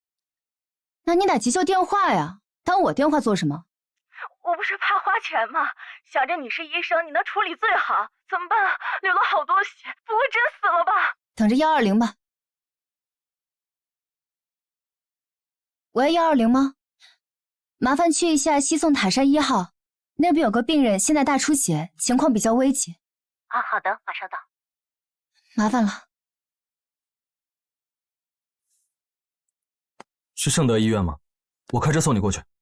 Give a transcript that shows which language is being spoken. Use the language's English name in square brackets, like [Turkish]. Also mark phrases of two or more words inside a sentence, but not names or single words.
[Chinese] 那你打急救电话呀？打我电话做什么？我不是怕花钱吗？想着你是医生，你能处理最好。怎么办啊？流了好多血，不会真死了吧？等着120吧。喂，120吗？麻煩去一下西宋塔山1號，那邊有個病人現在大出血，情況比較危急。啊，好的，馬上到。麻煩了。是盛德醫院嗎？我開車送你過去。